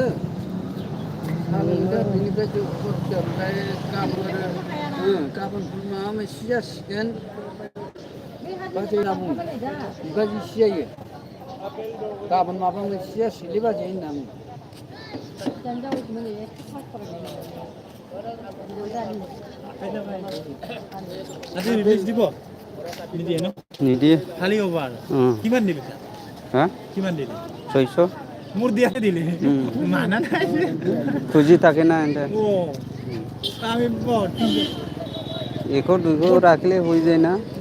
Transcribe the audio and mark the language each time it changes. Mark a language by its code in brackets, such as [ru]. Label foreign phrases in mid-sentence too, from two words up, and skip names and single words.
[brx] साल' लोंदो बेनिफ्राय ओमफ्राय गाबोन माबा मोनसे जासिगोन। बाजै होनना बुङो। बिबाजै सिजायो। गाबोन माबा मोनसे जासिगोनलै बाजै होनना बुङो। [as] নিদিয়ে খালি ওভাৰ কিমান দিলে হা কিমান দিলে 600 মোৰ দিয়াকে দিলে মানা নাই খুজি থাকে না এন্ড আমি বহুত 100 200 রাখলে হয়ে যায় না